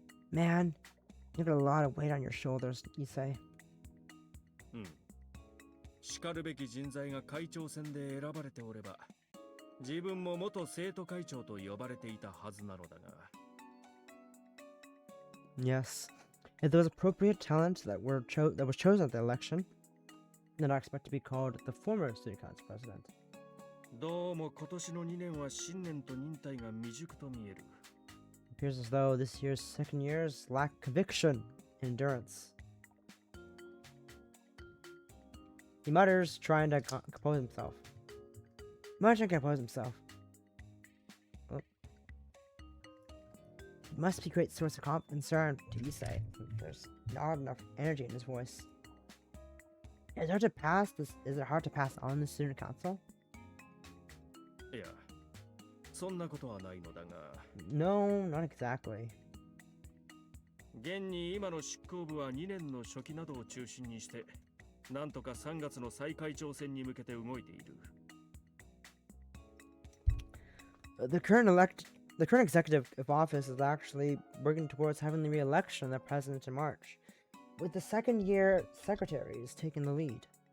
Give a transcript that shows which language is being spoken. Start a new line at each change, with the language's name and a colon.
English: Man, you got a lot of weight on your shoulders, Issei.
Japanese: しかるべき人材が会長選で選ばれておれば、自分も元生徒会長と呼ばれていたはずなのだが。
English: Yes, if there was appropriate talent that was chosen at the election, then I expect to be called the former student council president.
Japanese: どうも今年の2年は信念と忍耐が未熟と見える。
English: It appears as though this year's second years lack conviction and endurance. He mutters, trying to compose himself. Oh. It must be a great source of concern to Issei. There's not enough energy in his voice. Is it hard to pass on the student council?
Japanese: いや、そんなことはないのだが。
English: No, not exactly.
Japanese: 現に今の執行部は2年の初期などを中心にして、なんとか3月の再会長選に向けて動いている。
English: The current executive of office is actually working towards having the re-election of the president in March, with the second-year secretaries taking the lead.